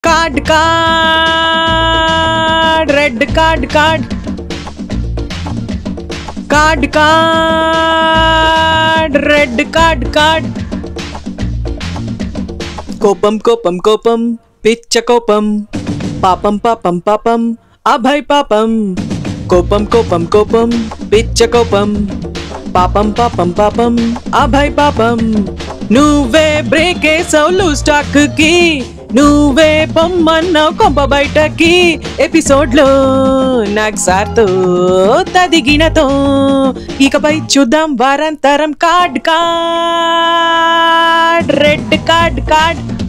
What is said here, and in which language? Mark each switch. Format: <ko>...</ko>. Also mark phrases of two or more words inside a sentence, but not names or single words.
<en>card, card, red card, card, card, card, red card, card.</en> <te>కోపం కోపం కోపం పిచ్చ కోపం పాపం పాపం పాపం అభయ్ పాపం కోపం కోపం కోపం పిచ్చ కోపం పాపం పాపం పాపం అభయ్ పాపం నువ్వే బ్రేక్ వేసావు</te> <en>loose talk</en> <te>కి నువ్వే పొమ్మన్నావు కొంప బయటకి ఎపిసోడ్ లో నాకు సార్తో తదిగినతో ఇకపై చూద్దాం వారాంతరం</te> <en>card card red card card</en>